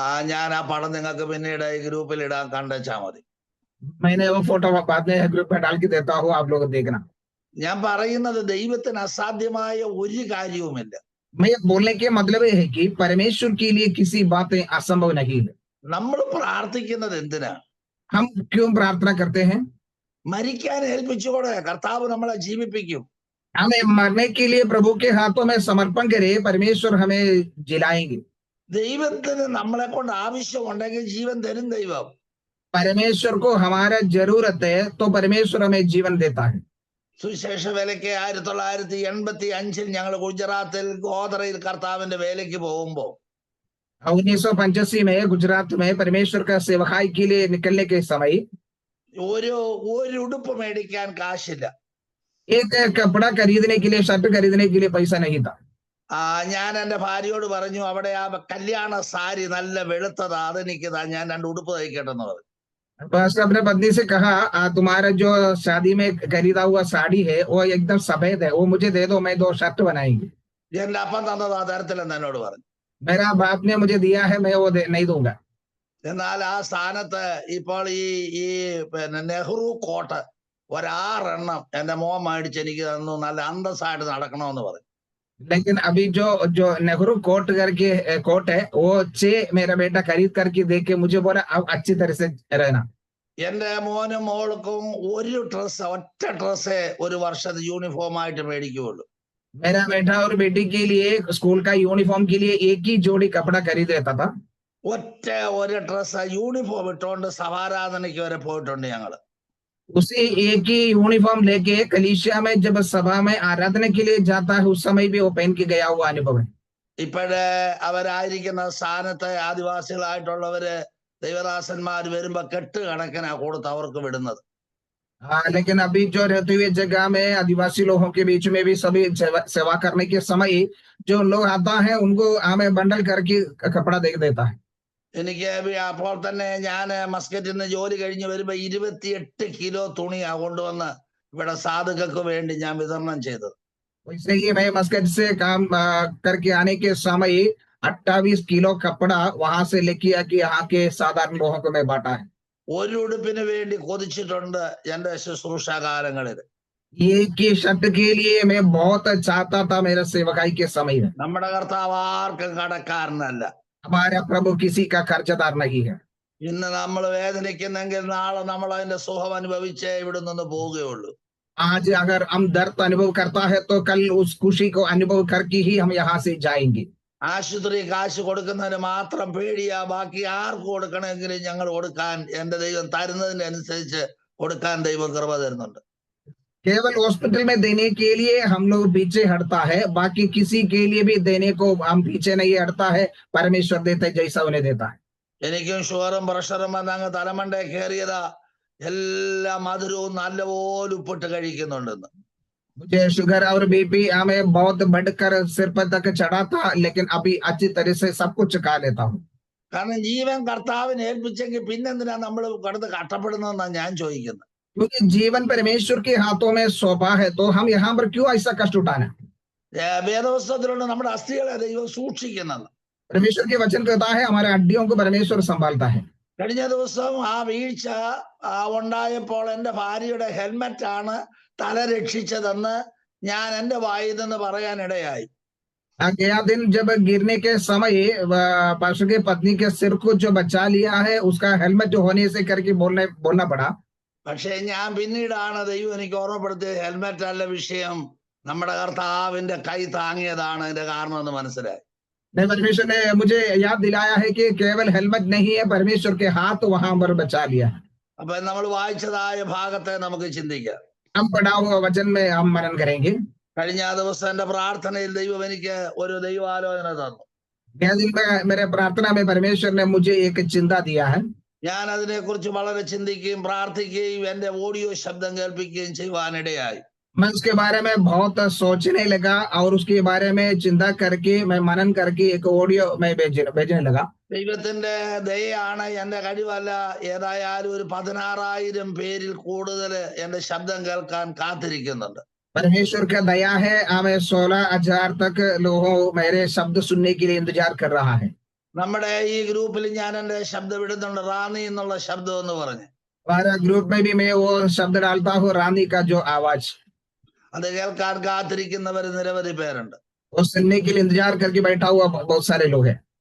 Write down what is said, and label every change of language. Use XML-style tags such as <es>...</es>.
<ml>ഞാൻ ആ പടം നിങ്ങൾക്ക് പിന്നീട് ഈ ഗ്രൂപ്പിൽ ഇടാൻ കണ്ടുവച്ചാ മതി.</ml> <hi>मैंने वो फोटो बाद में ग्रुप में डाल के देता हूँ, आप लोग देखना।</hi> <ml>ഞാൻ പറയുന്നത് ദൈവത്തിന് അസാധ്യമായ ഒരു കാര്യവുമില്ല.</ml> <hi>मैं बोलने के मतलब ये है कि परमेश्वर के लिए किसी बातें असंभव नहीं है।</hi> <ml>നമ്മൾ പ്രാർത്ഥിക്കുന്നത് എന്തിനാണ്?</ml> <hi>हम क्यों प्रार्थना करते हैं?</hi> <ml>മരിക്കാൻ ഏൽപ്പിച്ചുകൂടെ? കർത്താവ് നമ്മളെ ജീവിപ്പിക്കും.</ml> <hi>हमें मरने के लिए प्रभु के हाथों में समर्पण करें, परमेश्वर हमें जिलाएंगे।</hi> <ml>ദൈവത്തിന് നമ്മളെ കൊണ്ട് ആവശ്യമുണ്ടെങ്കിൽ ജീവൻ തരും ദൈവം.</ml> <hi>परमेश्वर को हमारा जरूरत है तो परमेश्वर हमें जीवन देता है।</hi> <ml>സുവിശേഷ വേലയ്ക്ക് 1985 ഞങ്ങൾ ഗുജറാത്തിൽ ഗോദറയിൽ കർത്താവിന്റെ വേലയ്ക്ക് പോകുമ്പോ</ml> <hi>1985 में गुजरात में परमेश्वर का सेवकाई के लिए निकलने के समय</hi> <ml>ഒരു ഉടുപ്പ് മേടിക്കാൻ കാശില്ല.</ml> <hi>एक कपड़ा खरीदने के लिए, शर्ट खरीदने के लिए पैसा नहीं था।</hi> <ml>ഞാൻ എന്റെ ഭാര്യയോട് പറഞ്ഞു, അവിടെ ആ കല്യാണ സാരി നല്ല വെളുത്തതാ, അതെനിക്ക് ഞാൻ 2 ഉടുപ്പ് തയ്ക്കട്ടെ എന്ന് പറഞ്ഞു.</ml> <hi>पास्टर अपने पत्नी से कहा, तुम्हारा जो शादी में खरीदा हुआ साड़ी है वो एकदम सफेद है, वो मुझे दे दो, मैं 2 शर्ट बनाएंगी।</hi> <ml>എന്റെ അപ്പം തന്നത് ആ തരത്തിലെന്ന് എന്നോട് പറഞ്ഞു.</ml> <hi>मेरा बाप ने मुझे दिया है, मैं वो नहीं दूंगा।</hi> <ml>എന്നാൽ ആ സ്ഥാനത്ത് ഇപ്പോൾ ഈ പിന്നെ നെഹ്റു കോട്ട് 6 എണ്ണം എന്റെ മോൻ മേടിച്ച് എനിക്ക് തന്നു, നല്ല അന്തസ്സായിട്ട് നടക്കണമെന്ന് പറഞ്ഞു.</ml> <hi>लेकिन अभी जो जो नेहरू कोट करके कोट है वो 6 मेरा बेटा खरीद करके दे के मुझे बोला अब अच्छी तरह से रहना।</hi> <ml>എന്റെ മോനും മോൾക്കും ഒറ്റ ഡ്രസ്സേ ഒരു വർഷത്തെ യൂണിഫോം ആയിട്ട് മേടിക്കുകയുള്ളൂ.</ml> <hi>मेरा बेटा और बेटी के लिए स्कूल का यूनिफॉर्म के लिए एक ही जोड़ी कपड़ा खरीद लेता था।</hi> <ml>ഒരു ഡ്രസ് യൂണിഫോം ഇട്ടുകൊണ്ട് സഭാരാധനയ്ക്ക് വരെ പോയിട്ടുണ്ട് ഞങ്ങള്.</ml> <hi>उसी एक ही यूनिफॉर्म लेके कलीसिया में जब सभा में आराधना के लिए जाता है उस समय भी वो पहन के गया हुआ अनुभव है।</hi> <ml>ഇപ്പോഴേ അവരായിരിക്കുന്ന സ്ഥാനത്ത് ആദിവാസികളായിട്ടുള്ളവര് ദൈവദാസന്മാർ വരുമ്പോ കെട്ടുകണക്കിനാ കൊടുത്ത് അവർക്ക് വിടുന്നത്.</ml> <hi>लेकिन अभी जो रहते हुए जगह में आदिवासी लोगों के बीच में भी सभी सेवा करने के समय जो लोग आता है उनको हमें बंडल करके कपड़ा दे देता है।</hi> <ml>എനിക്ക് അപ്പോൾ തന്നെ ഞാൻ മസ്കറ്റിൽ നിന്ന് ജോലി കഴിഞ്ഞ് വരുമ്പോ 28 കിലോ തുണിയാ കൊണ്ടുവന്ന് ഇവിടെ സാധുക്കൾക്ക് വേണ്ടി ഞാൻ വിതരണം ചെയ്തത്.</ml> <hi>वैसे ही मैं मस्कट से काम करके आने के समय 28 किलो कपड़ा वहां से लेके आके यहाँ के साधारण लोगों को मैं बांटा है।</hi> <ml>ഒരു ഉടുപ്പിന് വേണ്ടി കൊതിച്ചിട്ടുണ്ട് എന്റെ ശുശ്രൂഷ കാലങ്ങളിൽ.</ml> <hi>एक ही शर्ट के लिए मैं बहुत चाहता था मेरा सेवकाई के समय में।</hi> <ml>നമ്മുടെ കർത്താവ് ആർക്കും കടക്കാരനല്ല.</ml> <hi>हमारा प्रभु किसी का कर्जदार नहीं है।</hi> <ml>ഇന്ന് നമ്മൾ വേദനിക്കുന്നെങ്കിൽ നാളെ നമ്മൾ അതിന്റെ സുഖം അനുഭവിച്ചേ ഇവിടെ നിന്ന് പോവുകയുള്ളൂ.</ml> <hi>आज अगर हम दर्द अनुभव करता है तो कल उस खुशी को अनुभव करके ही हम यहाँ से जाएंगे।</hi> <ml>ആശുപത്രി കാശ് കൊടുക്കുന്നതിന് മാത്രം പേടിയാ, ബാക്കി ആർക്ക് കൊടുക്കണമെങ്കിലും ഞങ്ങൾ കൊടുക്കാൻ എന്റെ ദൈവം തരുന്നതിന് അനുസരിച്ച് കൊടുക്കാൻ ദൈവം കൃപ തരുന്നുണ്ട്.</ml> <hi>केवल हॉस्पिटल में देने के लिए हम लोग पीछे हटता है, बाकी किसी के लिए भी देने को हम पीछे नहीं हटता है। परमेश्वर देता है जैसा उन्हें देता है।</hi> <ml>എനിക്കും ഷുഗറും പ്രഷറും വന്നങ്ങ് തലമണ്ടേ കയറിയതാ, എല്ലാ മധുരവും നല്ലപോലെ ഉപ്പിട്ട് കഴിക്കുന്നുണ്ടെന്ന്.</ml> <hi>मुझे शुगर और बीपी हमें बहुत बढ़कर सिर पर तक चढ़ा था, लेकिन अभी अच्छी तरह से सब कुछ खा लेता हूँ।</hi> <ml>കാരണം ജീവൻ കർത്താവിനെ ഏൽപ്പിച്ചെങ്കിൽ പിന്നെന്തിനാ നമ്മൾ കടന്ന് കഷ്ടപ്പെടുന്നതെന്നാണ് ഞാൻ ചോദിക്കുന്നത്.</ml> <hi>क्योंकि जीवन परमेश्वर के हाथों में सौंपा है तो हम यहाँ पर क्यों ऐसा कष्ट उठाना।</hi> <ml>വേദപുസ്തകത്തിലുള്ള നമ്മുടെ അസ്ഥികളെ ദൈവം സൂക്ഷിക്കുന്നെന്ന്.</ml> <hi>परमेश्वर के वचन कहता है हमारे हड्डियों को परमेश्वर संभालता है।</hi> <ml>കഴിഞ്ഞ ദിവസം ആ വീഴ്ച ഉണ്ടായപ്പോൾ എന്റെ ഭാര്യയുടെ ഹെൽമെറ്റ് ആണ് തല രക്ഷിച്ചതെന്ന് ഞാൻ എന്റെ വായിൽ നിന്ന് പറയാനിടയായി.</ml> <hi>गया दिन जब गिरने के समय पास्टर के पत्नी के सिर को जो बचा लिया है उसका हेलमेट होने से करके बोलना पड़ा।</hi> <ml>പക്ഷെ ഞാൻ പിന്നീടാണ് ദൈവം എനിക്ക് ഓർമ്മപ്പെടുത്തിയത്, ഹെൽമെറ്റ് അല്ല വിഷയം, നമ്മുടെ കർത്താവിന്റെ കൈ താങ്ങിയതാണ് അതിന്റെ കാരണം എന്ന് മനസ്സിലായി.</ml> <hi>परमेश्वर ने मुझे याद दिलाया है कि केवल हेलमेट नहीं है, परमेश्वर के हाथ वहां पर बचा लिया।</hi> <ml>അപ്പൊ നമ്മൾ വായിച്ചതായ ഭാഗത്തെ നമുക്ക് ചിന്തിക്കാം.</ml> <hi>हम पढ़ा हुआ वचन में हम मनन करेंगे।</hi> <ml>കഴിഞ്ഞ ദിവസം എന്റെ പ്രാർത്ഥനയിൽ ദൈവം എനിക്ക് ഒരു ദൈവാലോചന തന്നു.</ml> <hi>गया दिन में मेरे प्रार्थना में परमेश्वर ने मुझे एक चिंता दिया है।</hi> <ml>ഞാൻ അതിനെക്കുറിച്ച് വളരെ ചിന്തിക്കുകയും പ്രാർത്ഥിക്കുകയും എന്റെ ഓഡിയോ ശബ്ദം കേൾപ്പിക്കുകയും ചെയ്യുവാനിടയായി.</ml> <hi>मैं उसके बारे में बहुत सोचने लगा और उसके बारे में चिंता करके मैं मनन करके एक ऑडियो में भेजने लगा।</hi> <ml>ദൈവത്തിന്റെ ദയയാണ്, എന്റെ കഴിവല്ല. ഏതായാലും ഒരു 16,000 പേരിൽ കൂടുതൽ എന്റെ ശബ്ദം കേൾക്കാൻ കാത്തിരിക്കുന്നുണ്ട്.</ml> <hi>परमेश्वर का दया है, हमें 16,000 तक लोगों मेरे शब्द सुनने के लिए इंतजार कर रहा है।</hi> <ml>നമ്മുടെ ഈ ഗ്രൂപ്പിൽ ഞാൻ എന്റെ ശബ്ദം ഇടുന്നുണ്ട്, റാന്നി എന്നുള്ള ശബ്ദം എന്ന് പറഞ്ഞ്.</ml> <hi>हमारा ग्रुप में भी मैं वो शब्द डालता हूँ, रानी का जो आवाज।</hi> <ml>അത് കേൾക്കാൻ കാത്തിരിക്കുന്നവർ നിരവധി പേരുണ്ട്.</ml> <hi>वो सुनने के लिए इंतजार करके बैठा हुआ बहुत सारे लोग हैं।</hi>